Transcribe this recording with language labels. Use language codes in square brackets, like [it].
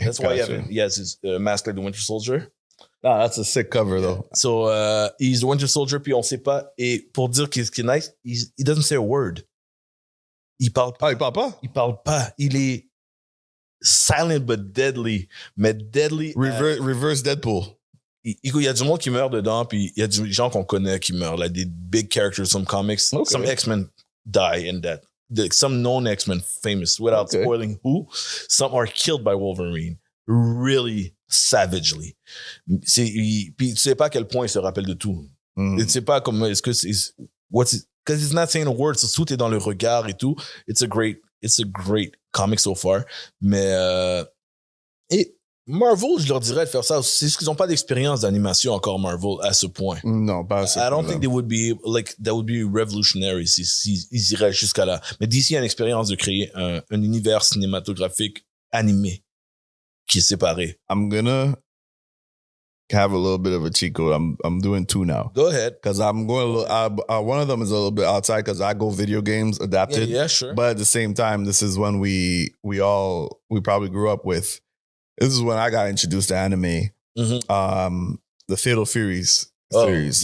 [en] That's why he has his mask like the Winter Soldier. Ah, that's a sick cover, though. So, he's the Winter Soldier, [fr] puis on sait pas. Et pour dire ce qui est nice, [en] he doesn't say a word. [fr] Il parle pas. Ah, il parle pas? Il parle pas. Il est [en] silent but deadly. [fr] Mais deadly. [en] Reverse Deadpool. [fr] il y a du monde qui meurt dedans, puis il y a des gens qu'on connaît qui meurent, like des big characters, [en] some comics, some X-Men die in that. Some known X-Men famous, without spoiling who, some are killed by Wolverine, really savagely. [fr] Puis tu sais pas à quel point il se rappelle de tout. Tu sais pas comme, est-ce que c'est, [en] because he's not saying a word, [fr] so tout est dans le regard et tout. [en] It's a great comic so far. [fr] Mais, et Marvel, je leur dirais de faire ça. C'est juste qu'ils n'ont pas d'expérience d'animation encore, Marvel, à ce point. Non, pas à ce point. [en] I don't think they would be, like, that would be revolutionary [fr] s'ils iraient jusqu'à là. Mais DC a une expérience de créer un univers cinématographique animé qui est séparé. [en] I'm gonna have a little bit of a cheat code. I'm doing two now. Go ahead. Because I'm going to one of them is a little bit outside because I go video games adapted. Yeah, sure. But at the same time, this is when we probably grew up with. This is when I got introduced to anime. Mm-hmm. The Fatal Furies series.